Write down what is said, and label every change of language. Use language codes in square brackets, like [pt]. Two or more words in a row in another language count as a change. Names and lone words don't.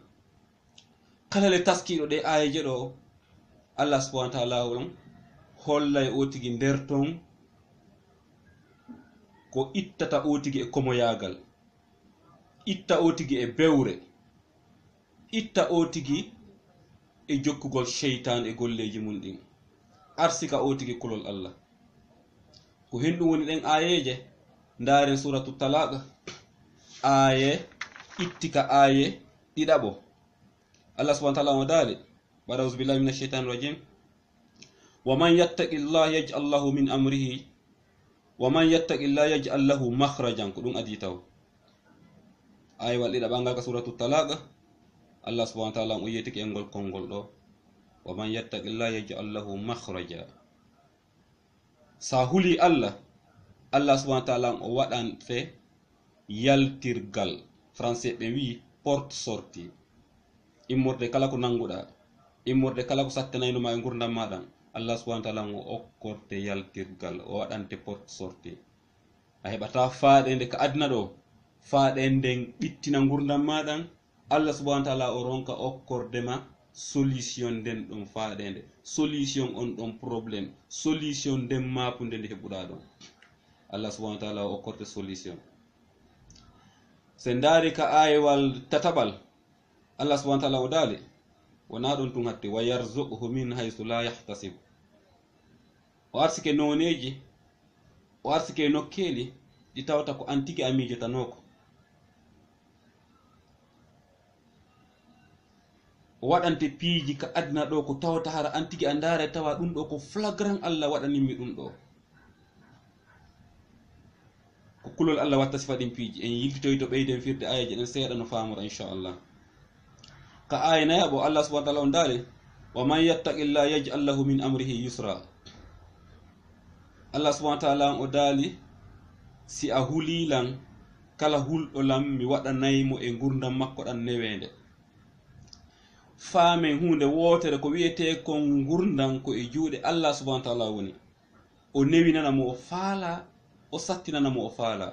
[ff] Kala le taskiɗo ɗe ayeje ɗo Allah [ar] سبحانه وتعالى [ff] on hollay o tigi nder ton ko ittata o tigi e komoyagal, itta o tigi e bewre, itta o tigi e jokkugol sheytan e golleji mum ɗin, arsika o tigi kulol Allah. Ko henɗum woni ɗen ayeje ndaren [ar] سورة الطلاق [ff] aye ittika aye ɗiɗaɓo. [ar] الله سبحانه وتعالى [ff] o daali [ar] بعد أعوذ بالله من الشيطان الرجيم ومن يتق الله يجعل له من أمره ومن يتق الله يجعل له مخرجا, [ff] ko ɗum adi taw ayewal ɗiɗaɓa ngal ka [ar] سورة الطلاق. [ff] Allah [ar] سبحانه وتعالى [ff] o yetiki engol konngol ɗo [ar] ومن يتق الله يجعل له مخرجا. [ff] Sa huli Allah [ar] سبحانه وتعالى [ff] o waɗan fe yaltirgal, français ɓe wi [fr] porte sortie, [ff] immorde kala ko nanguɗa, immorde kala ko sattanayno e gurdam maɗa. Allah [ar] سبحانه وتعالى [ff] o okkorte yaltirgal, o waɗante [fr] porte sortie. [ff] A heɓata faaɗende ka adna ɗo, faaɗenden ɓittina gurdam maɗa. Allah [ar] سبحانه وتعالى [ff] o ronka okkordema solution nden ɗon faaɗende, solution on ɗon probléme, solution nden mapunde nde heɓuɗa ɗon. Allah [ar] سبحانه وتعالى [ff] o okkorte solution. Se ndaari ka ayewal tataɓal Allah [ar] سبحانه وتعالى [ff] o daali wona ɗon tun hatte [ar] ويرزقه من حيث لا يحتسب. [ff] O arsike noneji, o arsike nokkeli ɗi tawta ko antiki a mijotanoko. O waɗante piiji ka adna ɗo ko tawta hara antiki a ndaare tawa ɗum ɗo ko flagrant Allah waɗanimmi ɗum ɗo. Ko kulol Allah watta sifa ɗin piiji. En yiltitoy to ɓeyden firde ayaji ɗen seeɗa no famora inchallah. Ka aya nayaɓo Allah [ar] سبحانه وتعالى [ff] on daali [ar] ومن يتق الله يجعل له من أمره يسرا. [ff] Allah [ar] سبحانه وتعالى [ff] o daali si a hulilan kala hulɗo lam mi waɗanaymo e gurdam makko ɗan newende. Faamen hunde wotere ko wiyete kon gurdam ko e juuɗe Allah [ar] سبحانه وتعالى [ff] woni. O newinana mo o faala, o sattinana mo o faala.